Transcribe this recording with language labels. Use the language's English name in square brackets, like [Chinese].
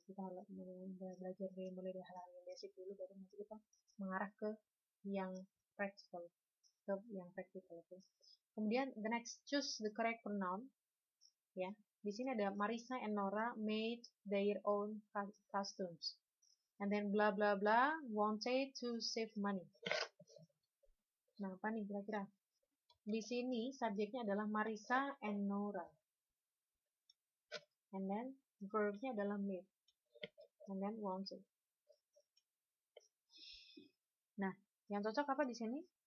[Indonesian] Kita belajar mulai dari hal-hal yang basic dulu, baru nanti kita mengarah ke yang practical, okay. Kemudian [English] the next, choose the correct pronoun. [Indonesian] Ya, di sini ada [English] Marissa and Nora made their own costumes, and then blah blah blah wanted to save money. [Indonesian] Nah, apa nih kira-kira? Di sini subjeknya adalah Marissa and Nora, [English] and then [Indonesian] verbnya adalah made, and then wanted. Nah, yang cocok apa di sini?